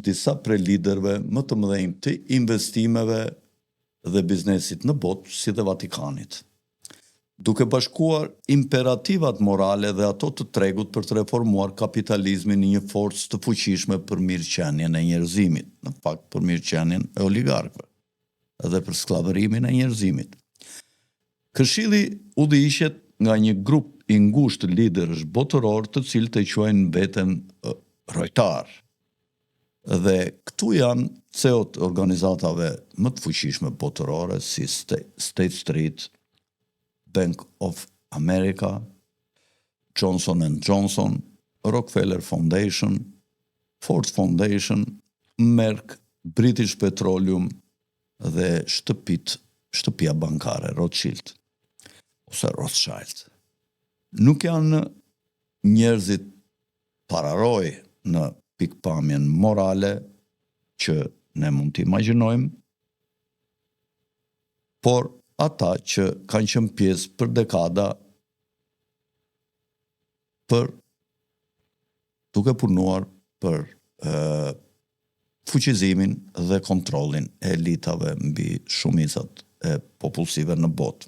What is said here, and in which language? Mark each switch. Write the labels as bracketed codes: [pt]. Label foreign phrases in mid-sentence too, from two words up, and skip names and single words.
[sq] disa prej liderëve më të mëdhenj të investimeve dhe biznesit në botë, si dhe Vatikanit, duke bashkuar imperativat morale dhe ato të tregut për të reformuar kapitalizmin në një forcë të fuqishme për mirëqenien e njerëzimit, në fakt për mirëqenien e oligarkëve, edhe për skllavërimin e njerëzimit. Këshilli udhëhiqet nga një grup i ngushtë liderësh botëror të cilët e quajnë veten rojtar. Dhe këtu janë CEO-t organizatave më të fuqishme botërore si State Street, Bank of America, Johnson & Johnson, Rockefeller Foundation, Ford Foundation, Merck, British Petroleum dhe shtëpia bankare Rothschild ose Rothschild. Nuk janë njerëzit pararoj në pikpamjen morale që ne mund të imagjinojmë, por ata që kanë qenë pjesë për dekada për duke punuar për fuqizimin dhe kontrollin e elitave mbi shumicat e popullsive në botë.